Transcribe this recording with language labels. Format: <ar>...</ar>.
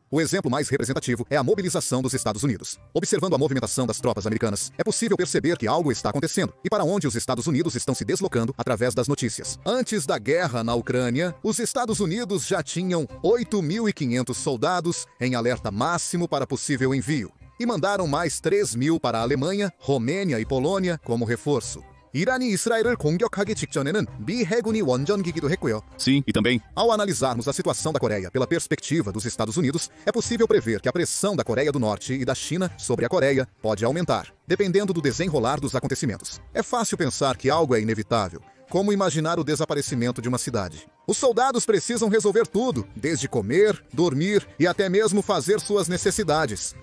<pt>O exemplo mais representativo é a mobilização dos Estados Unidos. Observando a movimentação das tropas americanas, é possível perceber que algo está acontecendo e para onde os Estados Unidos estão se deslocando através das notícias. Antes da guerra na Ucrânia, os Estados Unidos já tinham 8.500 soldados em alerta máximo para possível envio e mandaram mais 3.000 para a Alemanha, Romênia e Polônia como reforço.</pt> <ko>이란이 이스라엘을 공격하기 직전에는 미 해군이 원전기기도 했고요.</ko> <pt>Sim, e também, Ao analisarmos a situação da Coreia pela perspectiva dos Estados Unidos, é possível prever que a pressão da Coreia do Norte e da China sobre a Coreia pode aumentar, dependendo do desenrolar dos acontecimentos. É fácil pensar que algo é inevitável, como imaginar o desaparecimento de uma cidade. Os soldados precisam resolver tudo, desde comer, dormir e até mesmo fazer suas necessidades.</pt>